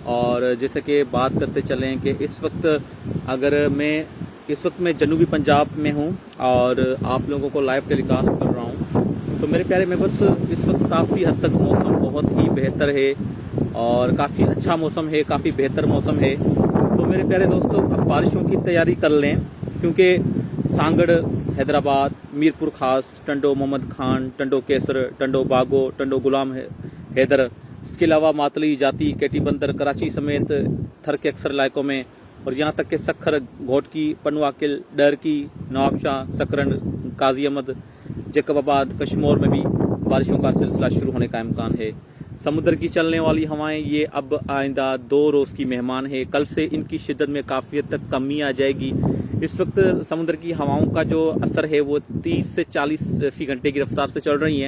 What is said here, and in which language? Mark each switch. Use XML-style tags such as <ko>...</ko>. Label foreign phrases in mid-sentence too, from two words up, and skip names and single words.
<ur>اور جیسے کہ بات کرتے چلیں کہ اس وقت میں جنوبی پنجاب میں ہوں اور آپ لوگوں کو</ur> <en>live telecast</en> <ur>کر رہا ہوں. تو میرے پیارے ممبرز، اس وقت کافی حد تک موسم بہت ہی بہتر ہے اور کافی اچھا موسم ہے، کافی بہتر موسم ہے. تو میرے پیارے دوستو، اب بارشوں کی تیاری کر لیں، کیونکہ سانگھڑ، حیدرآباد، میرپور خاص، ٹنڈو محمد خان، ٹنڈو قیصر، ٹنڈو باگو، ٹنڈو غلام حیدر, اس کے علاوہ ماتلی، جاتی، کیٹی بندر، کراچی سمیت تھر کے اکثر علاقوں میں، اور یہاں تک کہ سکھر، گھوٹکی، پنوعاقل، ڈرکی، نوابشاہ، سکرن، قاضی احمد، جیکب آباد, کشمیر میں بھی بارشوں کا سلسلہ شروع ہونے کا امکان ہے. سمندر کی چلنے والی ہوائیں یہ اب آئندہ 2 روز کی مہمان ہے. کل سے ان کی شدت میں کافی حد تک کمی آ جائے گی۔ اس وقت سمندر کی ہواؤں کا جو اثر ہے وہ 30 سے 40 فی گھنٹے کی رفتار سے چل رہی ہیں.</ur>